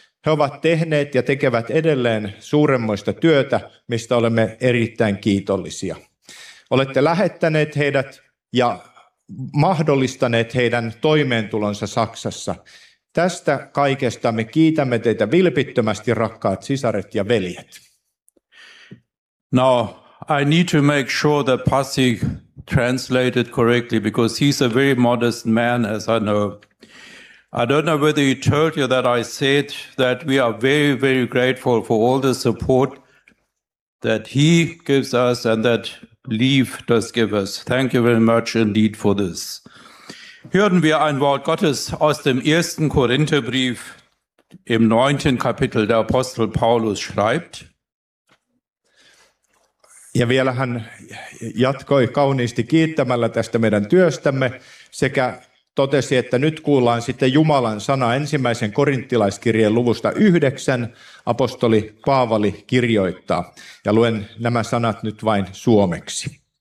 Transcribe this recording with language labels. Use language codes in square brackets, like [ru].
[fi] He ovat tehneet ja tekevät edelleen suuremmoista työtä, mistä olemme erittäin kiitollisia. Olette lähettäneet heidät ja mahdollistaneet heidän toimeentulonsa Saksassa. Tästä kaikesta me kiitämme teitä vilpittömästi, rakkaat sisaret ja veljet. [en] Now, I need to make sure that Pasi translated correctly, because he's a very modest man, as I know. I don't know whether he told you that I said that we are very, very grateful for all the support that he gives us and that Leave does give us. Thank you very much indeed for this. [de] Hören wir ein Wort Gottes aus dem 1. Korintherbrief im 9. Kapitel, der Apostel Paulus schreibt. [fi] Ja vielä hän jatkoi kauniisti kiittämällä tästä meidän työstämme sekä totesi, että nyt kuullaan sitten Jumalan sana ensimmäisen korinttilaiskirjeen luvusta 9, apostoli Paavali kirjoittaa. Ja luen nämä sanat nyt vain suomeksi.